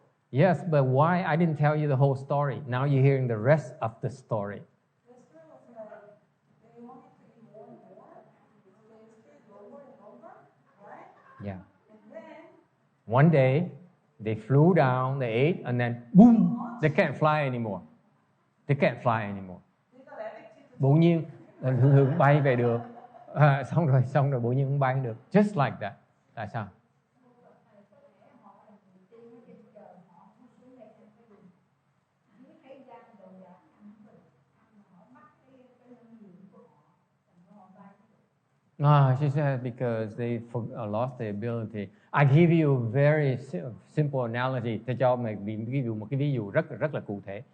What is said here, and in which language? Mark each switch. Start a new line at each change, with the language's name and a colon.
English: Yes, but why? I didn't tell you the whole story. Now you're hearing the rest of the story. Yeah. One day, they flew down, they ate, and then boom, they can't fly anymore. They can't fly anymore.
Vietnamese: Bỗng nhiên, thường bay về được. Xong rồi bỗng nhiên không bay được.
English: Just like that.
Vietnamese: Tại sao?
English: She said because they lost the ability. I give you a very simple analogy.
Vietnamese: Tôi cho mình một cái ví dụ rất là cụ thể.